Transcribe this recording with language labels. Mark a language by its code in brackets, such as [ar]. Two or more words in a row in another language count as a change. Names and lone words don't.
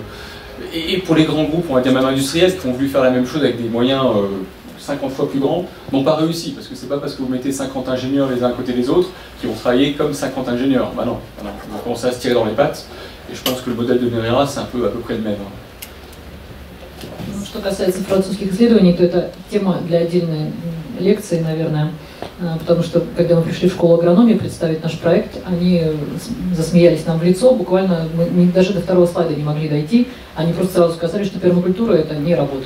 [fr] Et pour les grands groupes, on va dire même industriels, qui ont voulu faire la même chose avec des moyens 50 fois plus grands, n'ont pas réussi, parce que c'est pas parce que vous mettez 50 ingénieurs les uns à côté des autres qu'ils vont travailler comme 50 ingénieurs. Bah non, on va commencer à se tirer dans les pattes, et je pense que le modèle de l'INRA, c'est à peu près le même. [ru] Что касается французских исследований, то это тема для отдельной лекции, наверное, потому что, когда мы пришли в школу агрономии представить наш проект, они засмеялись нам в лицо, буквально мы даже до второго слайда не могли дойти, они просто сразу сказали, что пермакультура это не работает.